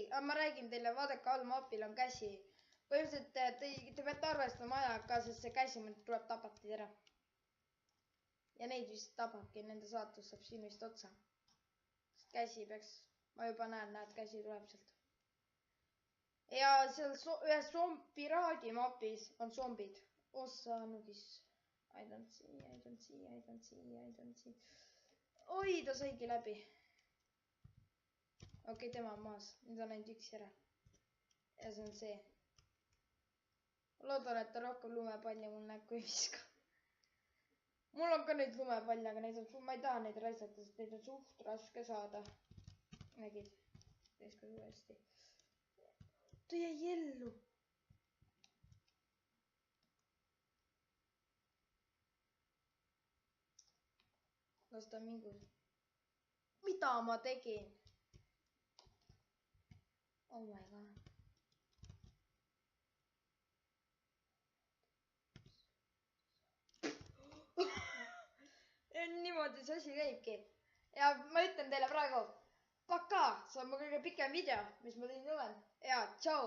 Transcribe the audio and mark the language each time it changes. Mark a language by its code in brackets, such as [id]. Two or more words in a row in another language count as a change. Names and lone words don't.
[et] Ma räägin teile, vaadake all mapil on käsi. Põhimõtteliselt te peate arvestama ajaga ka, sest see käsi tuleb tapati ära. Ja neid vist tababki, nende saatus saab siin vist otsa. Käsi peaks, ma juba näed, käsi tuleb sealt. Ja seal ühes piraadi mapis on zombid. Ossa nugis. [en] I don't see. [et] Oi, ta saigi läbi. Okei, tema on maas. Nüüd on ainult üks ära. Ja see on see. Loodan, et ta rohkem lumepalli mul näkku ei viska. Mul on ka neid lumepalle, aga ma ei taha neid raisata, sest neid on suht raske saada. Nägid? Teiskas uuesti. Ta jäi ellu. Las ta mingu. Mida ma tegin? [en] Oh my god. [et] Niimoodi see asi käibki. Ja ma ütlen teile praegu, paka, see on mu kõige pikem video, mis ma teinud olen.